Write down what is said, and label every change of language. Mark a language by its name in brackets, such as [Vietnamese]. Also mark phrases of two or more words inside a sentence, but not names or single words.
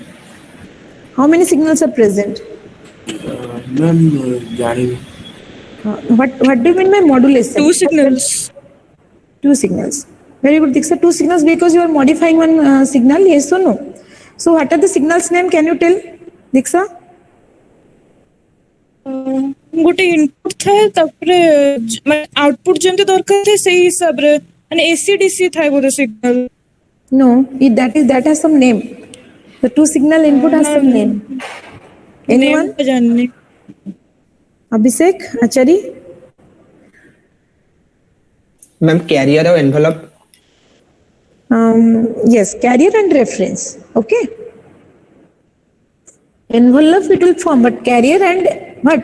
[English] How many signals are present? Ma'am, जानी What do you mean by modulation? Two signals. Two signals. Very good, Diksha. Two signals because you are modifying one signal. Yes or no? So what are the signals name? Can you tell, Diksha? [Odia] ଗୋଟେ ଇନପୁଟ ଥାଏ ତାପରେ ମାନେ ଆଉଟପୁଟ ଯେମିତି ଦରକାର ଥାଏ ସେଇ ହିସାବରେ ମାନେ [English] AC DC [Odia] ଥାଏ ବୋଧେ ସିଗ୍ନାଲ [English] No, that has some name. The two signal input has some name. Anyone? [Odia] ନେମ୍ ଜାଣିନି [English] Abhishek, Achari? Ma'am, carrier or envelope? Yes, carrier and reference. Okay. Envelope it will form, but carrier and what?